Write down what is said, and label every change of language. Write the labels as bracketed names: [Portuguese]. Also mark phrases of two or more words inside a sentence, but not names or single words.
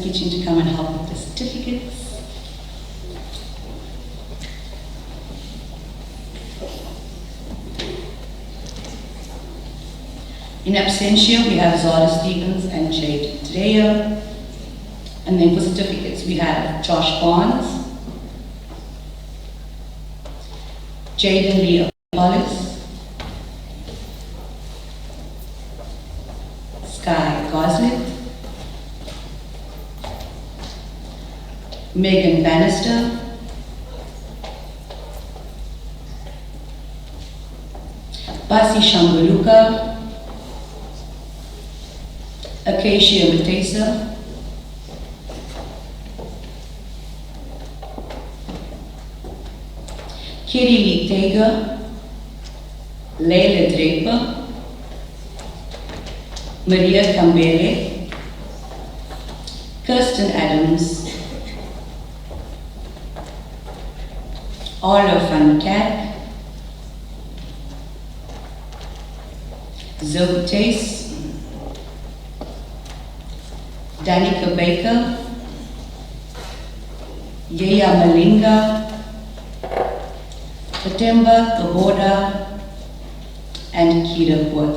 [English] Kitchen to come and help with the certificates? In absentia, we have Zara Stevens and Jade Treya. And then for certificates, we have Josh Barnes, Jaden Lee Wallace, Sky Goslet, Megan Bannister, Basi Shambuluka, Acacia Matesa, Kiri Tega, Leila Draper, Maria Kambele, Kirsten Adams, Arlo van Kerk, Zoe Tace, Danica Baker, Yaya Malinga, Fatemba Kaboda, and Kira Kwota.